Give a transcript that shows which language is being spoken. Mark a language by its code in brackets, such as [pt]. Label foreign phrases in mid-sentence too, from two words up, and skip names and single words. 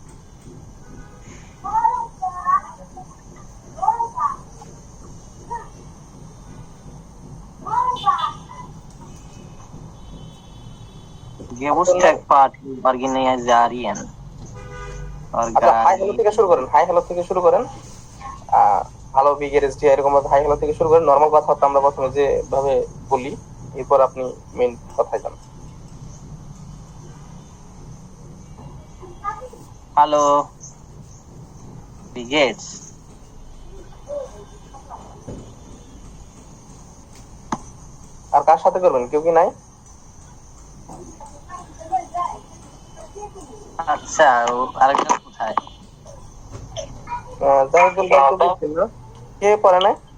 [de] organisieren. [bn] আচ্ছা, [en] hi hello [bn] থেকে শুরু করেন। [en] hi hello [bn] থেকে শুরু করেন। হ্যালো বিগেরেসটি, এরকম ভাবে [en] hi hello [bn] থেকে শুরু করেন। নরমাল কথাবার্তা আমরা প্রথমে যেভাবে বলি, এরপর আপনি মেইন কথায় যান। [de] Hallo. Wie geht's? [bn] আর কার সাথে করবেন? কেউ কি নাই? আচ্ছা, আরেকজন কোথায়? জাহিদুল ভাই তো বলছেন না? কে পড়ে নাই?